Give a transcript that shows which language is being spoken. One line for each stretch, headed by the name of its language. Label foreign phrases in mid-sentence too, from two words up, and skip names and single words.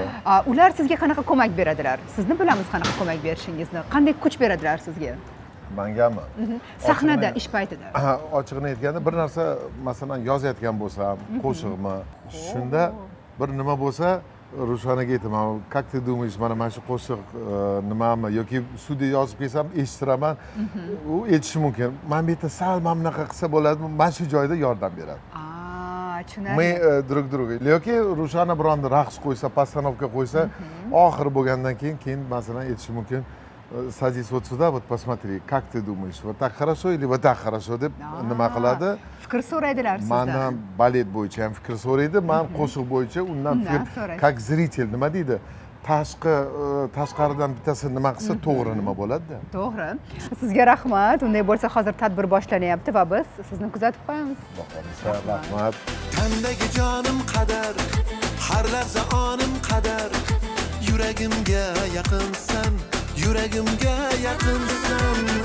Uzbek: Ular sizga qanaqa ko'mak beradilar? Sizni bilamiz qanaqa ko'mak berishingizni. Qanday kuch beradilar sizga? Mangami? Sahnada, ish paytida. Ochig'ini aytganda bir narsa, masalan, yozayotgan bo'lsam, qo'shiqmi, shunda bir nima bo'lsa, Rushanaga aytaman,
Russian: как ты думаешь,
Uzbek: mana shu qo'shiq nimami yoki studiya yozib kelsam eshitiraman, u aytishi mumkin. Men bu yerda sal mana bunaqa qilsa bo'ladi, mana shu joyda yordam beradi. Tushunarli.
Russian: Мы друг друга.
Uzbek: Yoki Rushana bironda raqs qo'ysa, postanovka qo'ysa, oxiri bo'lgandan keyin masalan aytishi mumkin.
Russian: Садись вот сюда, вот посмотри, как ты думаешь, вот так хорошо или вот так хорошо
Uzbek: deb nima qiladi? Fikr so'raydilar sizdan. Mandan balet bo'yicha ham fikr so'raydi, men qo'shiq bo'yicha undan fikr, so'raysiz.
Russian: как зритель
Uzbek: nima deydi? Tashqaridan bittasi nima qilsa to'g'ri nima bo'ladi-da. To'g'ri. Sizga rahmat. Unday bo'lsa, hozir tadbir boshlanyapti va biz sizni kuzatib qo'yamiz. Rahmat. Tandagi jonim qadar, har lahza onim qadar, yuragimga yaqinsan, yuragimga yaqinsan.